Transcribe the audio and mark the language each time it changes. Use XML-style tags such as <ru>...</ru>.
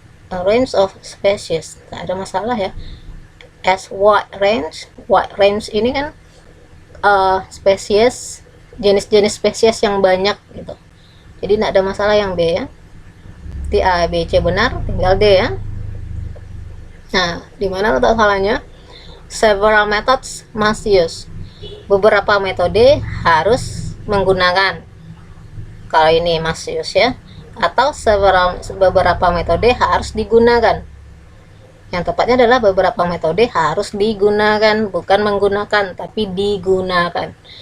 <en>A range of species.</en> <id>Nggak ada masalah ya.</id> <en>As wide range.</en> <id>Wide range ini kan spesies, jenis-jenis spesies yang banyak gitu. Jadi nggak ada masalah yang B ya. Di A, B, C benar, tinggal D ya. Nah, di mana letak salahnya?</id> <en>Several methods must use.</en> <id>Beberapa metode harus menggunakan. Kalau ini</id> <en>must use</en> <id>ya. Atau beberapa metode harus digunakan. Yang tepatnya adalah beberapa metode harus digunakan, bukan menggunakan, tapi digunakan.</id>